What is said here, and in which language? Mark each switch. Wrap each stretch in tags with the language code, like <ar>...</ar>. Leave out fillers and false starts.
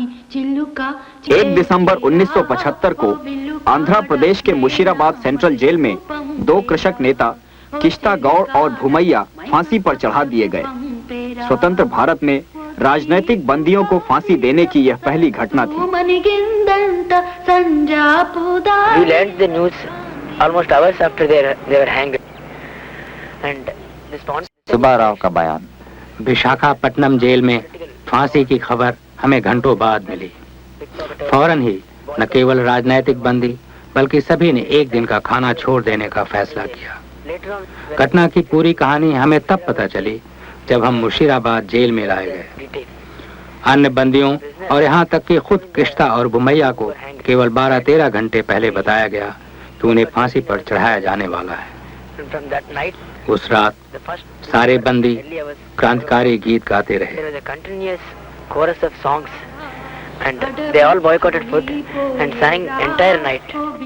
<hi>एक दिसंबर 1975 को आंध्र प्रदेश के मुशीराबाद सेंट्रल जेल में 2 कृषक नेता किश्ता गौड़ और भूमैया फांसी पर चढ़ा दिए गए। स्वतंत्र भारत में राजनैतिक बंदियों को फांसी देने की यह पहली घटना थी।</hi> <en>We learned the news almost hours after they were hanged. And</en> <hi>Subba Rao का बयान। विशाखापट्टनम जेल में फांसी की खबर हमें घंटों बाद मिली। फौरन ही न केवल राजनैतिक बंदी बल्कि सभी ने एक दिन का खाना छोड़ देने का फैसला किया। घटना की पूरी कहानी हमें तब पता चली जब हम मुशीराबाद जेल में लाए गए। अन्य बंदियों और यहाँ तक कि खुद किश्ता और भूमैया को केवल 12-13 घंटे पहले बताया गया कि उन्हें फांसी पर चढ़ाया जाने वाला है। उस रात सारे बंदी क्रांतिकारी गीत गाते रहे।</hi> <en>and they all boycotted food and sang entire night.</en>